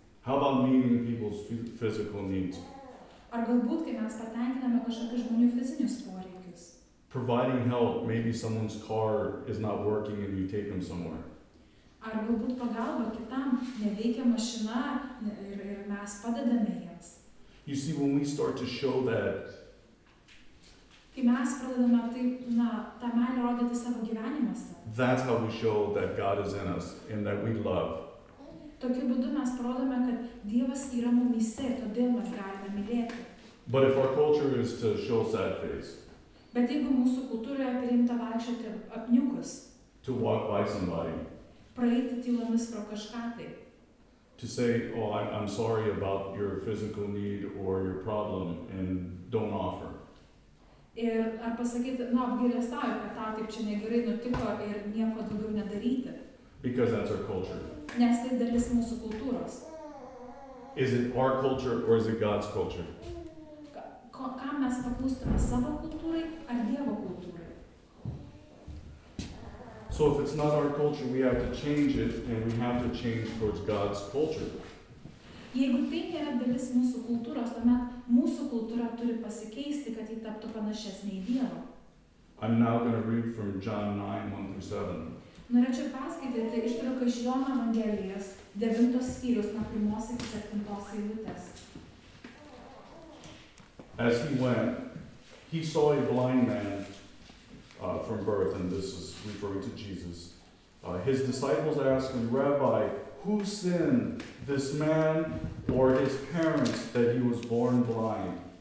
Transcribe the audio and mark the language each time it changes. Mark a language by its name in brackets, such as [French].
[English] How about meeting people's physical needs? [Lithuanian] Ar galbūt, kai mes patenkiname kažkokius žmonių fizinius poreikius? [English] Providing help, maybe someone's car is not working and you take them somewhere. [Lithuanian] Ar galbūt pagalba kitam, neveikia mašina ir mes padedame jiems. [English] You see, when we start to show that, [Lithuanian] Kai mes pradedame taip, tą meilę rodyti savo gyvenimuose, [English] that's how we show that God is in us and that we love. [Lithuanian] tokiu būdu mes parodome, kad Dievas yra mumyse ir todėl mes galime mylėti. [English] But if our culture is to show sad face, [Lithuanian] Bet jeigu mūsų kultūroje priimta vaikščioti apniukus, [English] to walk by somebody, [Lithuanian] praeiti tylomis pro kažką tai, [English] to say, oh, I'm sorry about your physical need or your problem and don't offer. [Lithuanian] ir ar pasakyti, apgailestauju, kad tau taip čia negerai nutiko ir nieko daugiau nedaryti, [English] Because that's our culture. [Lithuanian] nes tai dalis mūsų kultūros. [English] Is it our culture or is it God's culture? [Lithuanian] Kam mes paklūstume, savo kultūrai ar Dievo kultūrai? [English] So if it's not our culture, we have to change it and we have to change towards God's culture. [Lithuanian] Jeigu tai nėra dalis mūsų kultūros, tuomet mūsų kultūra turi pasikeisti, kad ji taptų panašesnė į Dievą. [English] I'm now going to read from John 9:1-7. [Lithuanian] Norėčiau perskaityti ištrauką iš Jono Evangelijos 9 skyrius nuo 1 iki 7 eilutės. [English] As he went, he saw a blind man from birth, and this is referring to Jesus. His disciples asked him, Rabbi, who sinned, this man or his parents, that he was born blind?